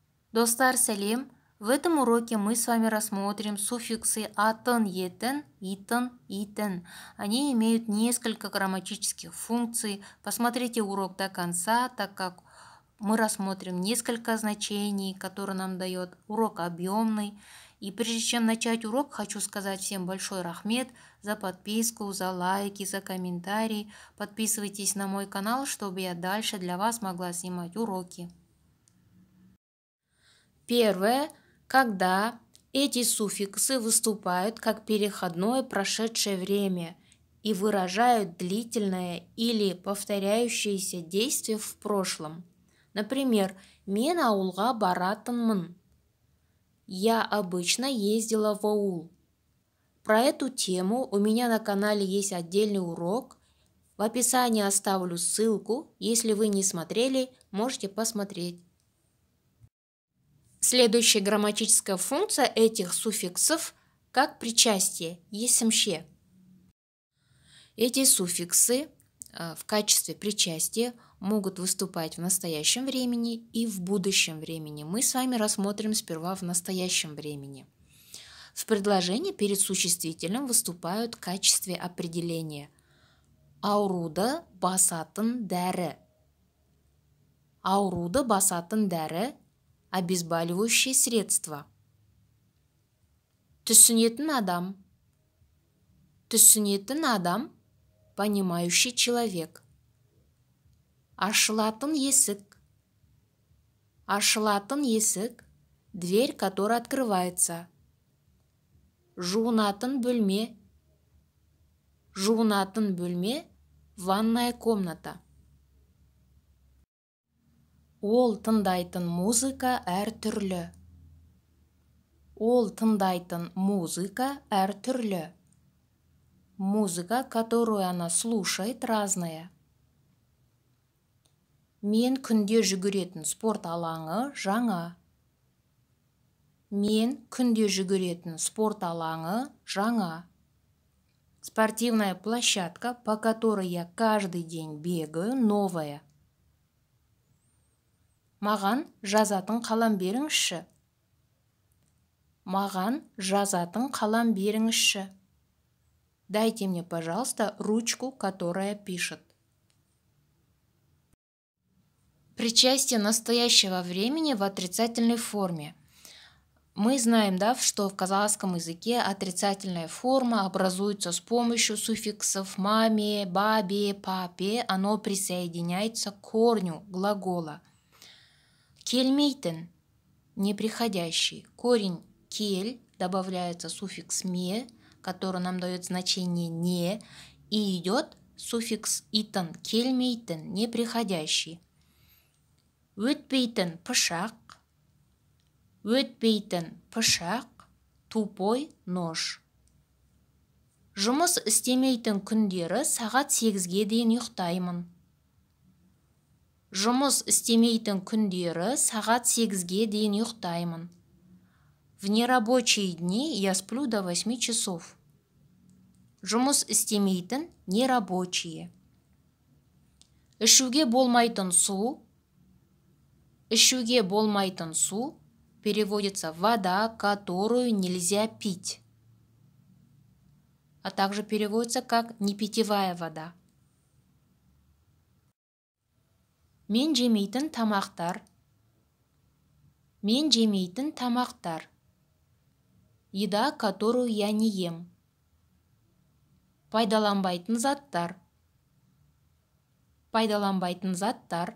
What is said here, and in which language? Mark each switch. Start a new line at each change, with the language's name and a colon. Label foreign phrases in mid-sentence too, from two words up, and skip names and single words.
Kazakh: Достар, сәлем!
Russian: В этом уроке мы с вами рассмотрим суффиксы атын, етін, итын, итін. Они имеют несколько грамматических функций. Посмотрите урок до конца, так как мы рассмотрим несколько значений, которые нам дает урок объемный. И прежде чем начать урок, хочу сказать всем большой рахмет за подписку, за лайки, за комментарии. Подписывайтесь на мой канал, чтобы я дальше для вас могла снимать уроки. Первое. Когда эти суффиксы выступают как переходное прошедшее время и выражают длительное или повторяющееся действие в прошлом. Например,
Kazakh: «Мен ауылға баратынмын».
Russian: Я обычно ездила в аул. Про эту тему у меня на канале есть отдельный урок. В описании оставлю ссылку. Если вы не смотрели, можете посмотреть. Следующая грамматическая функция этих суффиксов как причастие, есімше. Эти суффиксы в качестве причастия могут выступать в настоящем времени и в будущем времени. Мы с вами рассмотрим сперва в настоящем времени. В предложении перед существительным выступают в качестве определения.
Kazakh: Ауруды басатын дәрі. Ауруды басатын дәрі –
Russian: обезболивающее средство.
Kazakh: Түсінетін адам. Түсінетін адам –
Russian: понимающий человек.
Kazakh: Ашылатын есік. Ашылатын есік –
Russian: дверь, которая открывается.
Kazakh: Жуынатын бөлме. Жуынатын бөлме –
Russian: ванная комната.
Kazakh: Ол тыңдайтын музыка әртүрлі. Ол тыңдайтын музыка әртүрлі.
Russian: Музыка, которую она слушает, разная.
Kazakh: Мен күнде жүгіретін спорт алаңы жаңа. Мен күнде жүгіретін спорт алаңы жаңа.
Russian: Спортивная площадка, по которой я каждый день бегаю, новая.
Kazakh: Маған жазатын қалам беріңізші. Маған жазатын қалам беріңізші.
Russian: Дайте мне, пожалуйста, ручку, которая пишет. Причастие настоящего времени в отрицательной форме. Мы знаем, что в казахском языке отрицательная форма образуется с помощью суффиксов маме, бабе, папе. Оно присоединяется к корню глагола.
Kazakh: Келмейтін – неприходящий.
Russian: Корень кель, добавляется суффикс ме, который нам дает значение не, и идет суффикс итін, келмейтін, неприходящий.
Kazakh: Өтпейтін пышақ. Өтпейтін пышақ,
Russian: тупой нож.
Kazakh: Жұмыс істемейтін күндері сағат 8-ге дейін ұйықтаймын. Жұмыс істемейтін күндері сағат 8-ге дейін ұйықтаймын.
Russian: В нерабочие дни я сплю до 8 часов.
Kazakh: Жұмыс істемейтін нерабочие. Ішуге болмайтын су. Ішуге болмайтын су
Russian: переводится вода, которую нельзя пить. А также переводится как непитьевая вода.
Kazakh: Мен жемейтін тамақтар. Мен жемейтін тамақтар.
Russian: Еда, которую я не ем.
Kazakh: Пайдаланбайтын заттар. Пайдаланбайтын заттар.